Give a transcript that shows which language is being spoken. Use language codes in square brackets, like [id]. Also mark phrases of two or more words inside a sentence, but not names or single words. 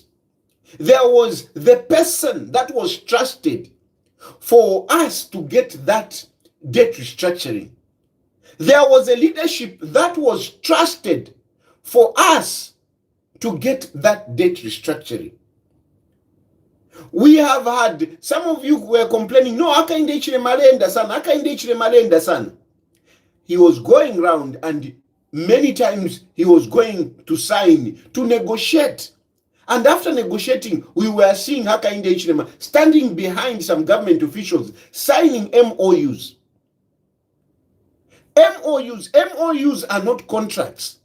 [en] There was the person that was trusted for us to get that debt restructuring. There was a leadership that was trusted for us to get that debt restructuring. We have had, some of you were complaining, [bem] no, akainde ichire malenda sana, akainde ichire malenda sana. [en] He was going around and many times he was going to sign, to negotiate. And after negotiating, we were seeing Hakainde Hichilema standing behind some government officials, signing MOUs. MOUs are not contracts.